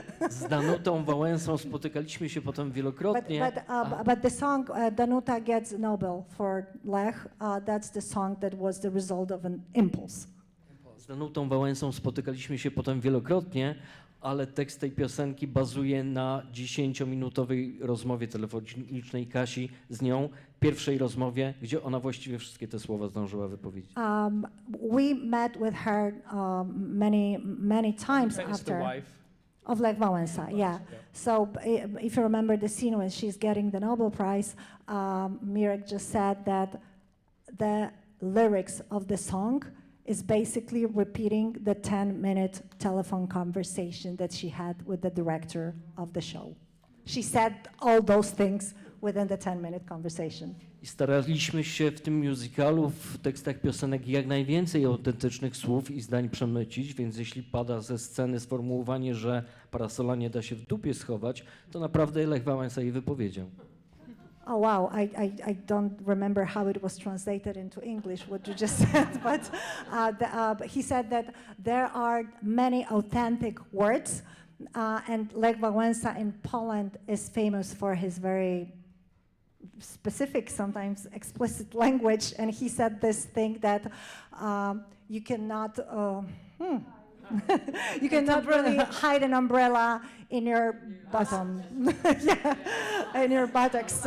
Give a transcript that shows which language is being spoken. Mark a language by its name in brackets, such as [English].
[Polish] Z Danutą Wałęsą spotykaliśmy się potem wielokrotnie. [English] But the song Danuta Gets Nobel for Lech, that's the song that was the result of an impulse. [Polish] Z Danutą Wałęsą spotykaliśmy się potem wielokrotnie, ale tekst tej piosenki bazuje na 10-minutowej rozmowie telefonicznej Kasi z nią, pierwszej rozmowie, gdzie ona właściwie wszystkie te słowa zdążyła wypowiedzieć. [English] We met with her many times Is after. the wife. Of Lech Wałęsa, yeah. So if you remember the scene when she's getting the Nobel Prize, Mirek just said that the lyrics of the song is basically repeating the 10-minute telephone conversation that she had with the director of the show. She said all those things within the 10-minute conversation. [Polish] I staraliśmy się w tym musicalu, w tekstach piosenek jak najwięcej autentycznych słów i zdań przemycić, więc jeśli pada ze sceny sformułowanie, że parasola nie da się w dupie schować, to naprawdę Lech Wałęsa jej wypowiedział. [English] Oh wow, I don't remember how it was translated into English, what you just said, but he said that there are many authentic words, and Lech Wałęsa in Poland is famous for his very specific, sometimes explicit language, and he said this thing that you cannot you cannot really hide an umbrella in your bottom, in your buttocks.